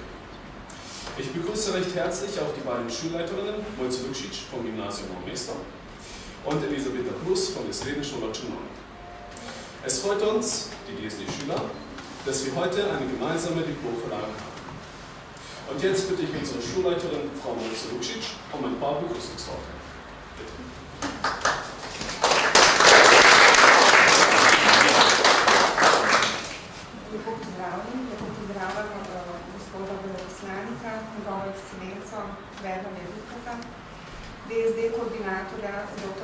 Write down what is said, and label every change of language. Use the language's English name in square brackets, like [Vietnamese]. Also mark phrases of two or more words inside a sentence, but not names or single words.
[German] Ich begrüße recht herzlich auch die beiden Schulleiterinnen, Mojca Lukšić vom Gymnasium Nordmünster und Elisabeta Plus von der Slowenischen Ločunovic. Es freut uns, die DSD-Schüler, dass wir heute eine gemeinsame Diplomverleihung haben. Und jetzt bitte ich unsere Schulleiterin, Frau Mojca Lukšić, um ein paar Begrüßungsworte. Bitte. [Slovenian] Lepo pozdravljam gospoda veleposlanika, njegovo ekscelenco Wernerja Burkharda, DSD-koordinatorja dr.